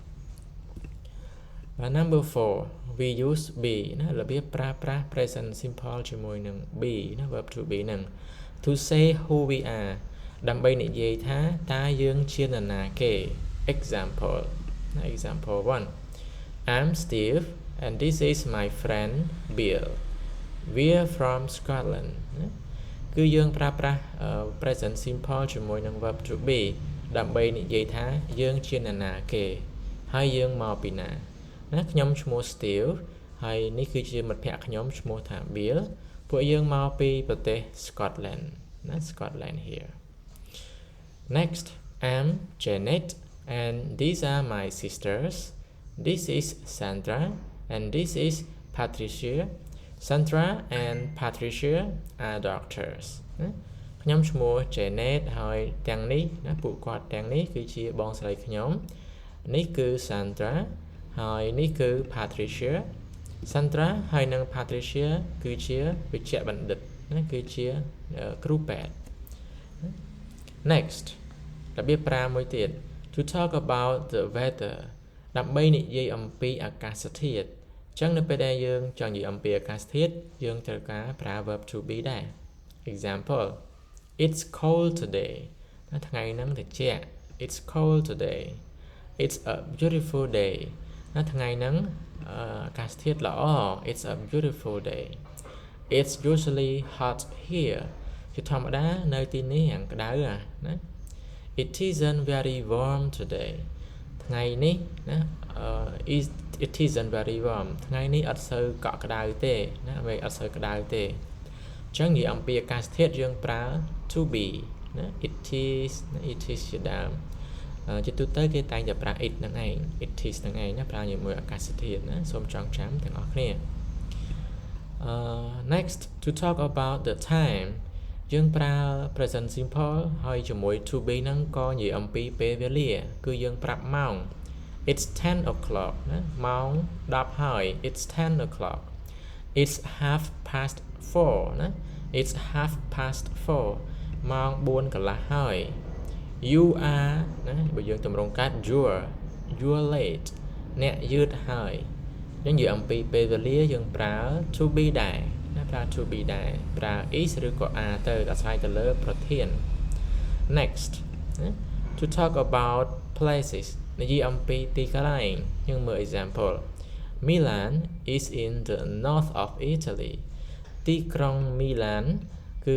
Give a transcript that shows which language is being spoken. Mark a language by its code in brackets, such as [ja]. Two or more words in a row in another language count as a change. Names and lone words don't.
[km] បាទ [en] number 4 we use be [km] ណារបៀបប្រើប្រាស់ [en] present simple [km] ជាមួយនឹង be ណា [en] verb to be [km] ហ្នឹង [en] to say who we are [km] ដើម្បីនិយាយថាតើយើងជាន [en] រណាគេ example ណា example 1 I'm Steve and this is my friend Bill we're from Scotland [km] ណាគឺយើងប្រើប្រាស់ [en] present simple [km] ជាមួយនឹង [en] verb to be [km] ដើម្បីនិយាយថាយើងជានរណាគេហើយយើងមកពីណា ណាខ្ញុំឈ្មោះ Steve ហើយនេះគឺជាមិត្តភក្តិខ្ញុំឈ្មោះថា Bill ពួកយើង មកពីប្រទេស Scotland ណា Scotland [en] here next I'm Janet and these are my sisters this is Sandra and this is Patricia Sandra and Patricia are doctors [km] ខ្ញុំឈ្មោះ Janet ហើយទាំងនេះណាពួកគាត់ទាំងនេះគឺជាបងស្រីខ្ញុំនេះគឺ Sandra ហើយនេះគឺ Patricia Sandra ហើយនឹង Patricia គឺជាវិជ្ជបណ្ឌិតណាគឺជាគ្រូពេទ្យ Next របៀបប្រើមួយទៀត [en] To talk about the weather [km] ដើម្បីនិយាយអំពីអាកាសធាតុអញ្ចឹងនៅពេលដែលយើងចង់និយាយអំពីអាកាសធាតុយើងត្រូវការប្រើ [en] verb to be ដែរ Example It's cold today [km] ថ្ងៃហ្នឹងត្រជាក់ [en] It's cold today It's a beautiful day [km] ថ្ងៃហ្នឹងអាកាសធាតុល្អ [en] It's a beautiful day It's usually hot here [km] ជាធម្មតានៅទីនេះយ៉ាងក្តៅណា [en] It isn't very warm today [km] ថ្ងៃនេះណា [en] It isn't very warm [km] ថ្ងៃនេះអត់សូវកក់ក្តៅទេណាវាអត់សូវក្តៅទេអញ្ចឹងនិយាយអំពីអាកាសធាតុយើងប្រើ [en] to be [km] ណា [en] It is [km] ជាដើមជាទូទៅគេតែងតែប្រើ it ហ្នឹងឯង [en] It is [km] ហ្នឹងឯងណាប្រើជាមួយអាកាសធាតុណាសូមចងចាំទាំងអស់គ្នា [en] Next to talk about the time [km] យើងប្រើ [en] present simple [km] ហើយជាមួយ [en] to be [km] ហ្នឹងក៏និយាយអំពីពេលវេលាគឺយើងប្រាប់ម៉ោង [en] It's 10 o'clock [km] ណាម៉ោង10ហើយ [en] It's 10 o'clock It's 4:30 [km] ណា It's 4:30 ម៉ោង4កន្លះហើយ [en] You are [km] ណាបើយើងតម្រង់កាត់ [en] you're late [km] អ្នកយឺតហើយយើងនិ យាយអំពីពេលវេលាយើងប្រើ [en] to be [km] ដែរណាប្រើ [en] to be [km] ដែរប្រើ is ឬក៏ are ទៅអាស្រ័យទៅលើប្រធាន [en] Next to talk about places [km] និយាយអំពីទីកន្លែងយើងមើល [en] example Milan is in the north of Italy [km] ទីក្រុង Milan គឺ